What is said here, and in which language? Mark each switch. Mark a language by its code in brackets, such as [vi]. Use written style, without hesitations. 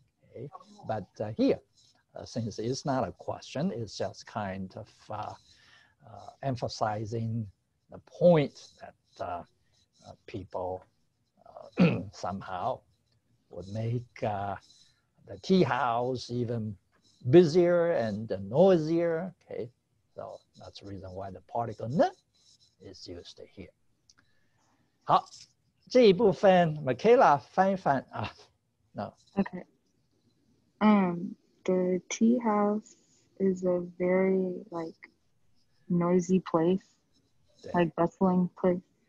[en] Okay, but here, since it's not a question, it's just kind of emphasizing the point that people somehow would make the tea house even busier and noisier. Okay, so that's the reason why the particle 呢 is used here. [zh] 好，这一部分 Michaela 翻一翻啊。 [en] No. Okay. The tea house is a very like noisy place, like bustling place.